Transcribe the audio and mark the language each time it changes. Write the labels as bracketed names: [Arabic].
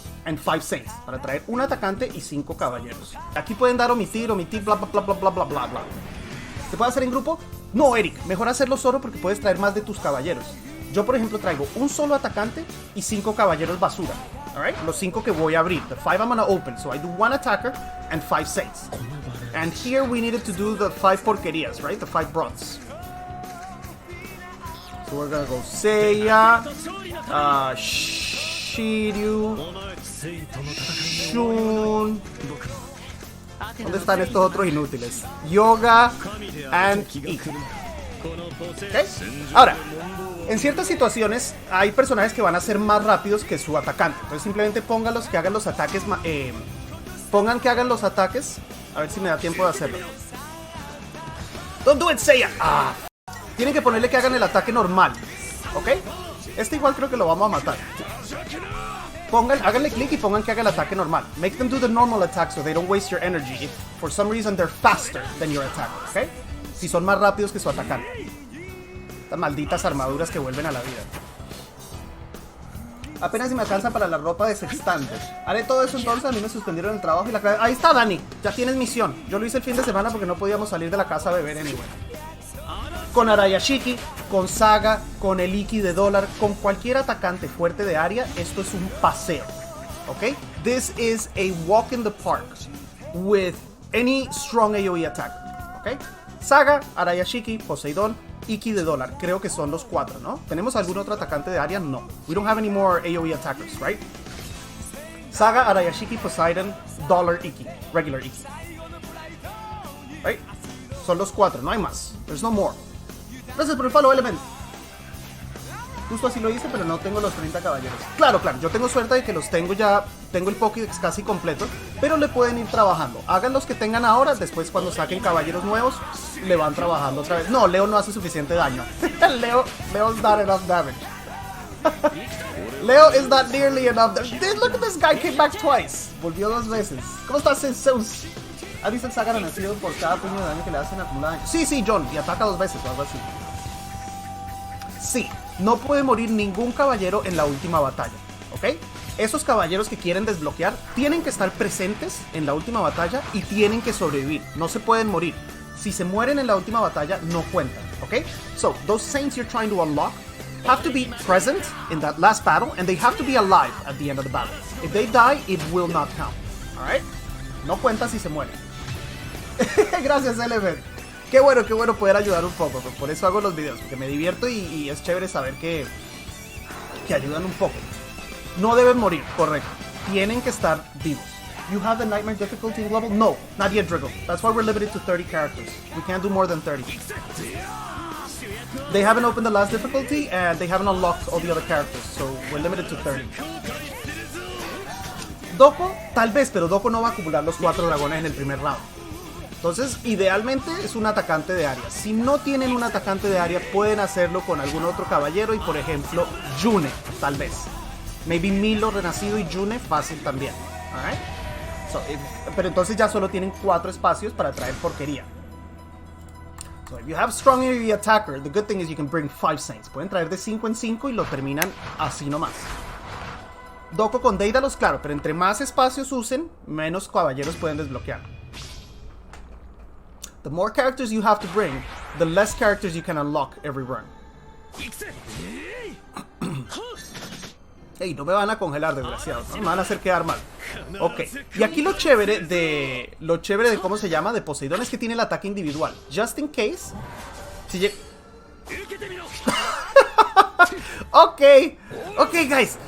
[English] and 5 saints, [Spanish] para traer un atacante y 5 caballeros. Aquí pueden dar omitir, bla bla bla bla bla bla bla bla. ¿Se puede hacer en grupo? No, Eric, mejor hacerlo solo porque puedes traer más de tus caballeros. Yo, por ejemplo, traigo un solo atacante y 5 caballeros basura. Alright, los 5 que voy a abrir. [English] The 5 I'm gonna open. So I do 1 attacker and 5 saints. And here we needed to do the 5 [Spanish] porquerías, [English] right? The 5 bronze. So we're gonna go Seiya, Shiryu, Shun. [Spanish] ¿Dónde están estos otros inútiles? Yoga and Ikki. ¿Okay? Ahora, en ciertas situaciones hay personajes que van a ser más rápidos que su atacante. Entonces simplemente pónganlos que hagan los ataques. Pongan que hagan los ataques. A ver si me da tiempo de hacerlo. [English] Don't do it, Seiya. [Spanish] Tienen que ponerle que hagan el ataque normal. ¿Ok? Este igual creo que lo vamos a matar. Háganle clic y pongan que haga el ataque normal. [English] Make them do the normal attack so they don't waste your energy. If for some reason they're faster than your attack. ¿Ok? [Spanish] Si son más rápidos que su atacante. Estas malditas armaduras que vuelven a la vida. Apenas si me alcanza para la ropa de sextante. Haré todo eso entonces. A mí me suspendieron el trabajo y la clave. Ahí está, Dani. Ya tienes misión. Yo lo hice el fin de semana porque no podíamos salir de la casa a beber anyway. Con Arayashiki, con Saga, con el Ikki de dólar, con cualquier atacante fuerte de área, esto es un paseo. ¿Ok? [English] This is a walk in the park with any strong AoE attack. [Spanish] ¿Ok? Saga, Arayashiki, Poseidón, Ikki de dólar. Creo que son los 4, ¿no? ¿Tenemos algún otro atacante de área? No. [English] We don't have any more AoE attackers, right? Saga, Arayashiki, Poseidon, Dollar, Ikki. Regular Ikki. Right? [Spanish] Son los 4, no hay más. [English] There's no more. [Spanish] Gracias por el follow, Element. Justo así lo hice, pero no tengo los 30 caballeros. Claro, yo tengo suerte de que los tengo ya. Tengo el Pokédex casi completo, pero le pueden ir trabajando. Hagan los que tengan ahora, después cuando saquen caballeros nuevos, le van trabajando otra vez. No, Leo no hace suficiente daño. [English] Leo's not enough damage. Leo is not nearly enough damage. Look at this guy, came back twice. [Spanish] Volvió 2 veces. ¿Cómo estás, Zeus? ¿Has visto el Saga renacido por cada puño de daño que le hacen acumulado? Sí, John, y ataca 2 veces o algo así. Sí, no puede morir ningún caballero en la última batalla, ¿ok? Esos caballeros que quieren desbloquear tienen que estar presentes en la última batalla y tienen que sobrevivir, no se pueden morir. Si se mueren en la última batalla, no cuentan, ¿ok? So, those saints you're trying to unlock have to be present in that last battle and they have to be alive at the end of the battle. If they die, it will not count, alright? No cuenta si se mueren. Gracias, Eleven. Qué bueno poder ayudar un poco. Por eso hago los videos, porque me divierto y es chévere saber que ayudan un poco. No deben morir, correcto. Tienen que estar vivos. [English] You have the nightmare difficulty level? No, not yet, Drigo. That's why we're limited to 30 characters. We can't do more than 30. They haven't opened the last difficulty and they haven't unlocked all the other characters, so we're limited to 30. [Spanish] Doko, tal vez, pero Doko no va a acumular los 4 dragones en el primer round. Entonces, idealmente es un atacante de área. Si no tienen un atacante de área, pueden hacerlo con algún otro caballero y, por ejemplo, Yune, tal vez. [English] Maybe [Spanish] Milo renacido y Yune fácil también. [English] Alright? So, [Spanish] pero entonces ya solo tienen 4 espacios para traer porquería. [English] So, if you have strong AoE attacker, the good thing is you can bring 5 saints. [Spanish] Pueden traer de 5 en 5 y lo terminan así nomás. Doko con Déidalos, claro, pero entre más espacios usen, menos caballeros pueden desbloquear. [English] The more characters you have to bring, the less characters you can unlock every run. [Spanish] Hey, no me van a congelar, desgraciados, ¿no? Me van a hacer quedar mal. Ok, y aquí lo chévere de ¿cómo se llama? De Poseidón es que tiene el ataque individual. [English] Just in case. [Spanish] Si [English] Ok, guys.